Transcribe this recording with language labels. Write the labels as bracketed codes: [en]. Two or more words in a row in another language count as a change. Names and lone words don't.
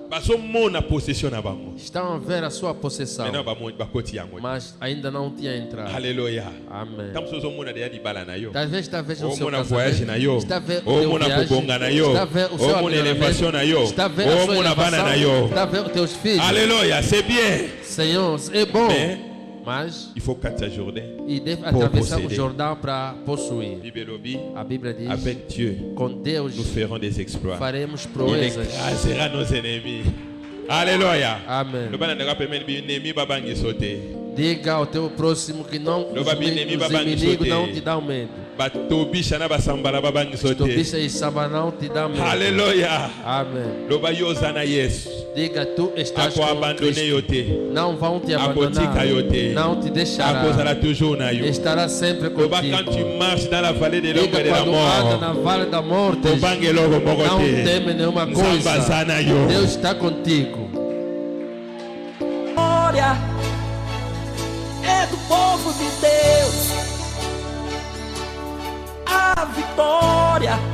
[pt] Estão a ver a sua possessão, mas ainda não tinha entrado. Aleluia. Amém. Talvez está vendo o seu casamento, está a ver o teu viagem, está a ver o seu amigamento, está a ver a sua elevação, está a ver os teus filhos. Aleluia, [fr] c'est bien. [pt] Senhor, é bom. Mas [fr] il faut quitter Jourdain [pt] e deve atravessar o Jordão para possuir. A Bíblia diz: [fr] avec Dieu, [pt] com Deus [fr] nous ferons des exploits. [pt] Faremos [fr] Il [pt] proezas. [fr] écrasera nos ennemis. Alléluia. [pt] Amém. Diga ao teu próximo que não os inimigos não te dão medo. Tobisha e samba não te dão medo. Aleluia. Amém. Diga, tu estás com Cristo. Não vão te abandonar. Não te deixará. Estará sempre contigo. [fr] Quand tu marches dans la vallée de l'ombre et de la mort, [pt] na vale da morte, não teme nenhuma coisa. Deus está contigo. Glória é do povo de Deus. A vitória